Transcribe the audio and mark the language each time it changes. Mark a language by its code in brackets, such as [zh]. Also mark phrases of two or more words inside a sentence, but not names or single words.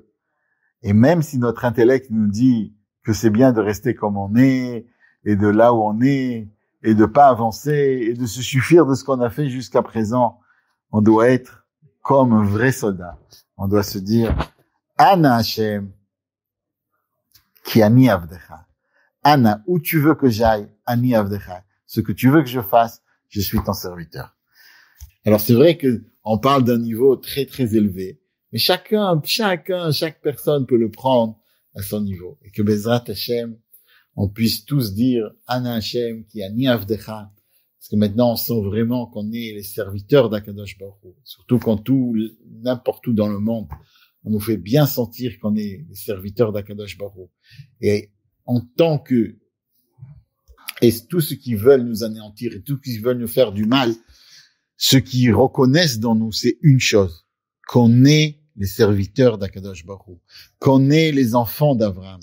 [fr] Et même si notre intellect nous dit que c'est bien de rester comme on est, et de là où on est, et de pas avancer, et de se suffire de ce qu'on a fait jusqu'à présent, on doit être comme un vrai soldat. On doit se dire, [he] אנה השם כי אני עבדך. [fr] Ana, où tu veux que j'aille, [he] אני עבדך. [fr] ce que tu veux que je fasse, je suis ton serviteur. Alors c'est vrai que on parle d'un niveau très très élevé, mais chaque personne peut le prendre à son niveau, et que [he] בעזרת השם, [fr] on puisse tous dire [he] אנה השם כי אני עבדך, [fr] parce que maintenant on sent vraiment qu'on est les serviteurs d' [he] הקדוש ברוך הוא, [fr] surtout quand n'importe où dans le monde, on nous fait bien sentir qu'on est les serviteurs d' [he] הקדוש ברוך הוא. [fr] Et en tant que, et tous ceux qui veulent nous anéantir et tous ceux qui veulent nous faire du mal, ceux qui reconnaissent dans nous, c'est une chose, qu'on est les serviteurs d' [he] הקדוש ברוך הוא, [fr] qu'on est les enfants d'Abraham.